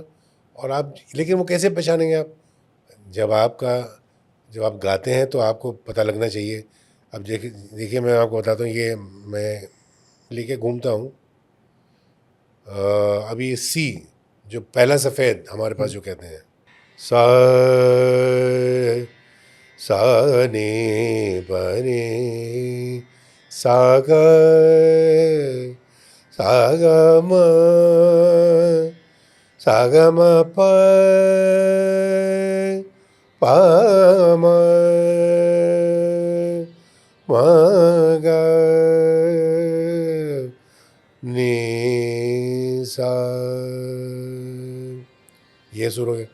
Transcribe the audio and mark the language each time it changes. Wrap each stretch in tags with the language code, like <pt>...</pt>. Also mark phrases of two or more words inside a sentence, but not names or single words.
<hi>और आप, लेकिन वो कैसे पहचानेंगे आप? जब आप गाते हैं तो आपको पता लगना चाहिए। अब देखिए मैं आपको बताता हूँ, ये मैं लेके घूमता हूँ। अभी सी, जो पहला सफ़ेद हमारे पास जो कहते हैं, सा सा ने बने सा ग सा ग म सा ग म प प म म ग नि सा, ये सुर हो गया।</hi>